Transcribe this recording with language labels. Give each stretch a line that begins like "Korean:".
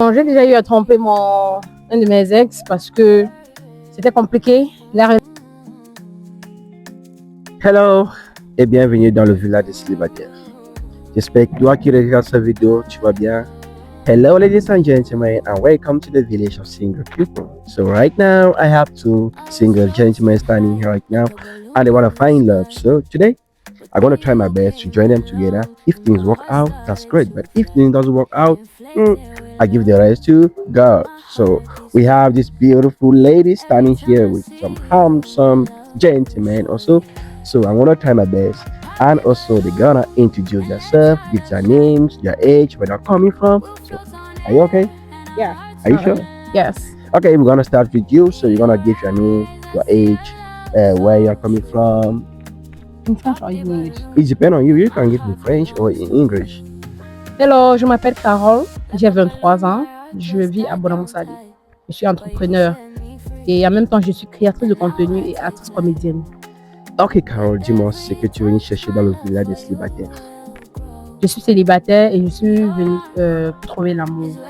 French: Bon, j'ai déjà eu à tromper un de mes ex parce que c'était compliqué. Hello et bienvenue dans le village des célibataires. J'espère que toi qui regardes cette vidéo, tu vas bien.
English: Hello ladies and gentlemen and welcome to the village of single people. So right now I have two single gentlemen standing here right now and they want to find love. So today I'm going to try my best to join them together. If things work out, that's great. But if things doesn't work out, I give the rest to God. So we have this beautiful lady standing here with some handsome gentlemen also. So I'm gonna try my best. And also they're gonna introduce themselves, give their names, their age, where they're coming from. So are you okay? Yeah. Are you sure? Yes. Okay, we're gonna start with you. So you're gonna give your name, your age, where you're coming from. In French or in English? It depends on you. You can give in French or in English.
French: Hello, je m'appelle Carole, j'ai 23 ans, je vis à Bonamoussali. Je suis entrepreneur et en même temps je suis créatrice de contenu et actrice comédienne. Ok Carole, dis-moi ce que tu es venue chercher dans le village des célibataires. Je suis célibataire et je suis venue trouver l'amour.